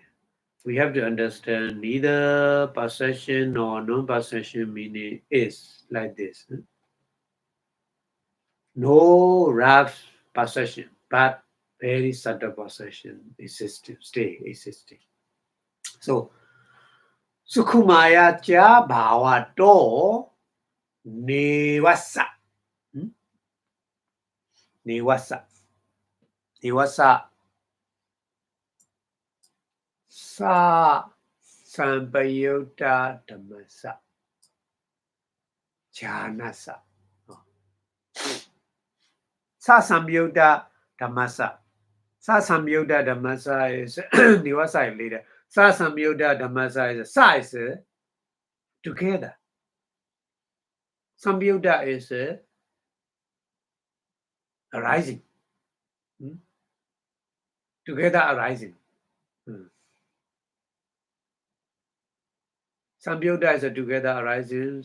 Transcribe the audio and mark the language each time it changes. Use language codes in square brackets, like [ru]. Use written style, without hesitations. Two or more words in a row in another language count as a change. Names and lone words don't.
[en] We have to understand neither possession nor non-possession meaning is like this. No rough possession, but very subtle possession existing, stay existing. So, [pi] Sukhumaya cha bhavato nivasa. Nivasa. Nivasa. Sa sampayutta dhammasa. Jhanasa. Sa sampayutta dhammasa. Sa sampayutta dhammasa is nivasa later. Sa sampayutta dhammasa is sa is together. [en] Sampayutta is arising. Together arising. Sampayutta is a together arising.